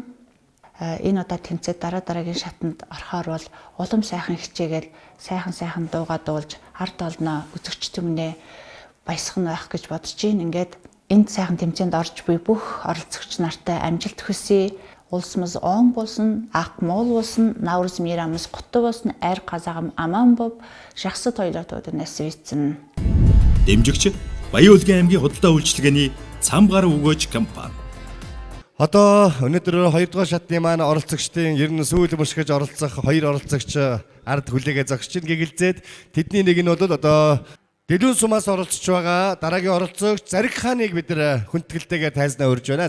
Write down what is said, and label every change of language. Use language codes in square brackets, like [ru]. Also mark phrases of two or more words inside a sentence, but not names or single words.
[mn] Энэ удаа тэнцээд дараагийн шатанд орохоор бол улам сайхан хичээгээл сайхан дуугаа дуулж ард олноо үзэгч түмнээ баясгах байх гэж бодож байна. Ингээд энд сайхан тэмцээнд орж буй бүх оролцогч нартай амжилт хүсье. [kk] Улсымыз он болсын, ақ мол болсын, Навруз мейрамымыз құтты болсын, әр қазағым аман боп, жақсы тойлатуды нәсіп етсін. [mn] Дэмжигч Баян-Улгийн аймгийн худалдаа үйлчилгээний Цамгар өгөөж компани. Одоо өнөөдөр 2 дугаар шатны маань оролцогчдын ер нь сүүл мөшгөж оролцох 2 оролцогч ард хүлээгээ зогсож гэгэлзээд тэдний нэг нь бол одоо Дэлгүүн сумаас оролцож байгаа дараагийн оролцогч Зариг хааныг бид нэр хүндэтгэлтэйгээр тайзнаа өрж байна.